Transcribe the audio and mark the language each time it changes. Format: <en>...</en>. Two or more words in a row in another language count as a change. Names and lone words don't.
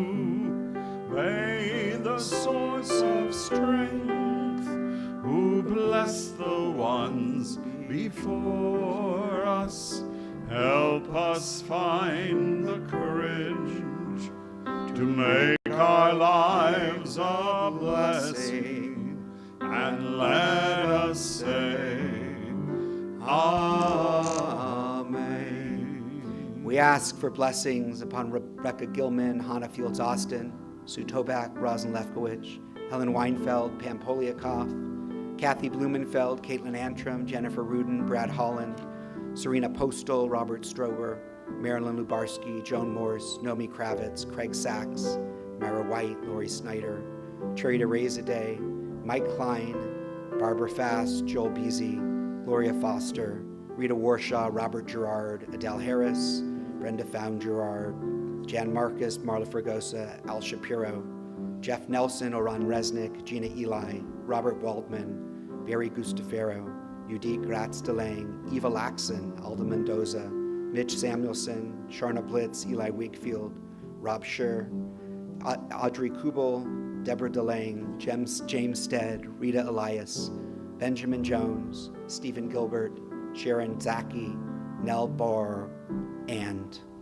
<en>May the source of strength, who bless the ones before us, help us find the courage to make our lives a blessing, and let us say, Amen. We ask for blessings upon Rebecca Gilman, Hannah Fields Austin, Sue Tobak, Rosin Lefkowitz, Helen Weinfeld, Pam Poliakoff, Kathy Blumenfeld, Caitlin Antrim, Jennifer Rudin, Brad Holland, Serena Postal, Robert Strober, Marilyn Lubarski, Joan Morse, Nomi Kravitz, Craig Sachs, Mara White, Lori Snyder, Cherry DeRazaday, Mike Klein, Barbara Fast, Joel Beasy, Gloria Foster, Rita Warshaw, Robert Gerard, Adele Harris, Brenda Found Gerard, Jan Marcus, Marla Fregosa, Al Shapiro, Jeff Nelson, Oran Resnick, Gina Eli, Robert Waldman, Barry Gustafaro, Judith Gratz DeLange, Eva Laxon, Alda Mendoza, Mitch Samuelson, Sharna Blitz, Eli Wakefield, Rob Scher, Audrey Kubel, Deborah DeLange, James Stead, Rita Elias, Benjamin Jones, Stephen Gilbert, Sharon Zaki, Nell Barr, and</en>